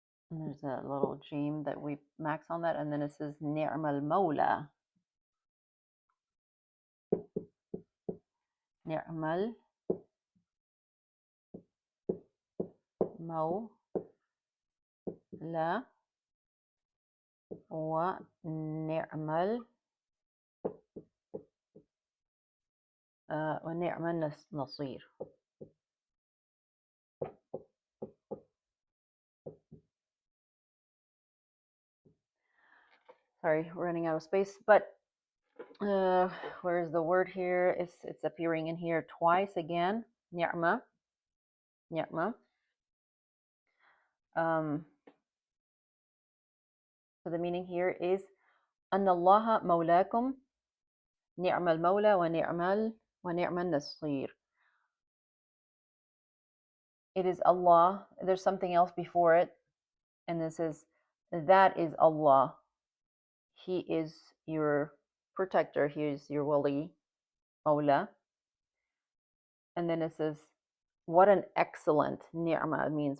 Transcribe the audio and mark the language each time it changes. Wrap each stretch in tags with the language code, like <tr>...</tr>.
<en>And there's a little gem that we max on that, and then it says</en> <ar>نعم المولى. نعم المولى ونعم ونعم النصير.</ar> <en>Sorry, we're running out of space, but where's the word here? It's appearing in here twice again.</en> <ar>Ni'ma. Ni'ma.</ar> <en>So the meaning here is</en> <ar>أن الله مولاكم نعم المولى ونعم النصير.</ar> <en>It is Allah. There's something else before it, and this is that is Allah. He is your protector. He is your wali, Mawla. And then it says, what an excellent ni'mah means.</en>